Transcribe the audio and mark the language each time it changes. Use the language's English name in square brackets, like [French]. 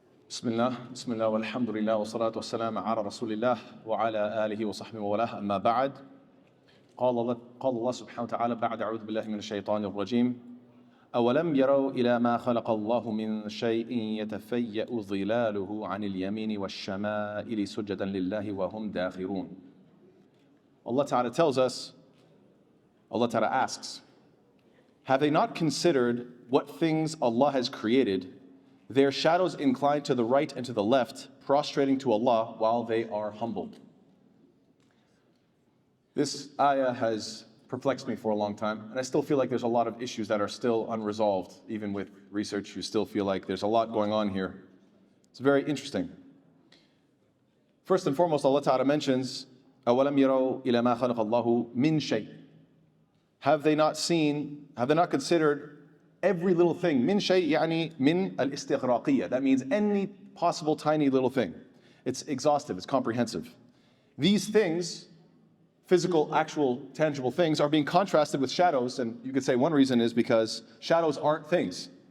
[Arabic] بسم الله والحمد لله والصلاة والسلام على رسول الله وعلى آله وصحبه وله أما بعد قال الله سبحانه وتعالى بعد أعوذ بالله من الشيطان الرجيم أولم يروا إلى ما خلق الله من شيء يتفيأ ظلاله عن اليمين والشمائل سجدا لله وهم داخرون. [English] Allah Ta'ala tells us, Allah Ta'ala asks, have they not considered what things Allah has created? Their shadows incline to the right and to the left, prostrating to Allah while they are humbled. This ayah has perplexed me for a long time, and I still feel like there's a lot of issues that are still unresolved. Even with research, you still feel like there's a lot going on here. It's very interesting. First and foremost, Allah Ta'ala mentions, [Arabic] أَوَلَمْ يَرَوْا إِلَى مَا خَلَقَ اللَّهُ مِنْ شَيْءٍ. [English] Have they not considered every little thing? [Arabic] Min shay yani min al-istighraqiyya. [English] That means any possible tiny little thing. It's exhaustive, it's comprehensive. These things, physical, actual, tangible things, are being contrasted with shadows, and you could say one reason is because shadows aren't things.